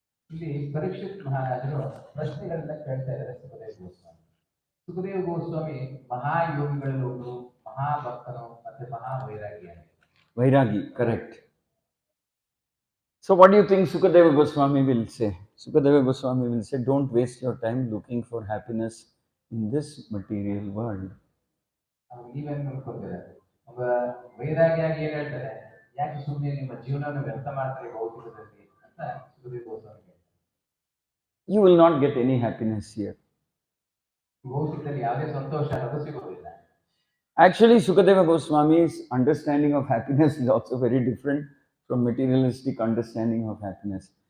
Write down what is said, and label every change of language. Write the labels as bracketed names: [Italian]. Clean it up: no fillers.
[Kannada] ಇಲ್ಲಿ ಪರೀಕ್ಷಿತ್ ಮಹಾರಾಜರು ಪ್ರಶ್ನೆಗಳನ್ನ ಕೇಳ್ತಾ ಇದ್ದಾರೆ ಸುಖದೇವ ಗೋಸ್ವಾಮಿ. ಸುಖದೇವ ಗೋಸ್ವಾಮಿ ಮಹಾಯೋಗಿಗಳಲ್ಲಿ ಒಬ್ಬರು, ಮಹಾಭಕ್ತನು ಮತ್ತೆ ಮಹಾವೈರಾಗಿ. [English] Vairagi, correct. So what do you think Sukadeva Goswami will say? Sukadeva Goswami will say, don't waste your time looking for happiness in this material world. [Kannada] ನೀವೇನು ಅನ್ಕೊಂತೀರ? ಒಬ್ಬ ವೈರಾಗಿಯಾಗಿ ಏನ್ ಹೇಳ್ತಾರೆ, ಯಾಕೆ ಸುಮ್ಮನೆ ನಿಮ್ಮ ಜೀವನವನ್ನು ವ್ಯರ್ಥ ಮಾಡ್ತಾರೆ ಭೌತಿಕದಲ್ಲಿ ಅಂತ Sukhdev Goswami. [English] You will not get any happiness here. [Kannada] ಭೌತಿಕದಲ್ಲಿ ಯಾವುದೇ ಸಂತೋಷ ಅನ್ನೋದು ಸಿಗೋದಿಲ್ಲ. [English] Actually, Sukadeva Goswami's understanding of happiness is also very different from materialistic understanding of happiness.